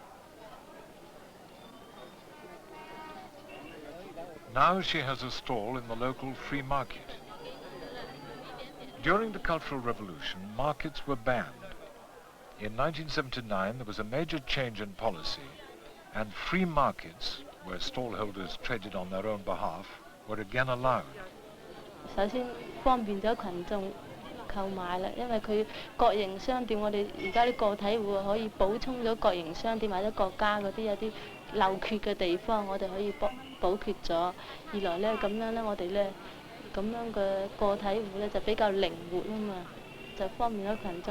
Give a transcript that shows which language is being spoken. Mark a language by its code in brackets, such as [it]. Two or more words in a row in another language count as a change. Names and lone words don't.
[en] Now she has a stall in the local free market. During the Cultural Revolution, markets were banned. In 1979, there was a major change in policy, and free markets, where stallholders traded on their own behalf, were again allowed. [yue] 首先方便咗群眾購買啦，因為佢國營商店，我哋而家啲個體戶可以補充咗國營商店或者國家嗰啲有啲漏缺嘅地方，我哋可以補缺咗。二來咧咁樣咧，我哋咧咁樣嘅個體戶咧就比較靈活啊嘛，就方便咗群眾。